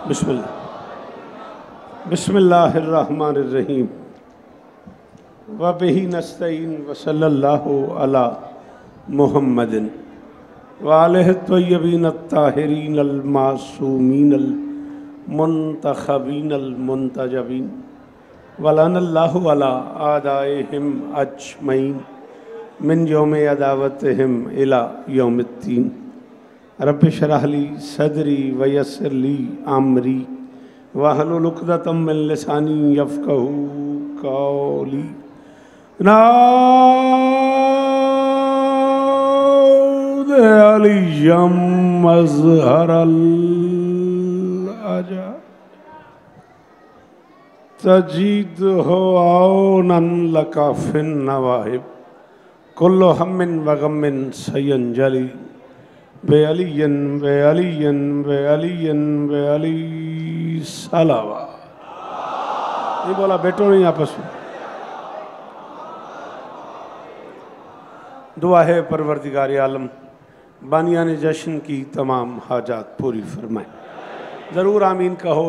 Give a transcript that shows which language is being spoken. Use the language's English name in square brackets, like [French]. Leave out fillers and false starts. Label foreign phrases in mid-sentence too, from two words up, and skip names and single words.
[Arabic] بسم الله الرحمن الرحيم وبه نستعين وصلى الله على محمد وآله الطيبين الطاهرين المعصومين المنتخبين المنتجبين ولعن الله على أعدائهم أجمعين من يوم عداوتهم إلى يوم الدين. رب اشرح لي صدري ويسر لي أمري واحلل عقدة من لساني يفقهوا قولي. ناد علياً مظهر العجائب تجده عوناً لك في النوائب كل هم وغم سينجلي بعلي بعلي بعلي بعلي صلوات. [Hindi] नहीं बोला बेटो नहीं आपस में। दुआ है परवरदिगार आलम बानियान जश्न की तमाम हाजात पूरी फरमाए। ज़रूर आमीन कहो।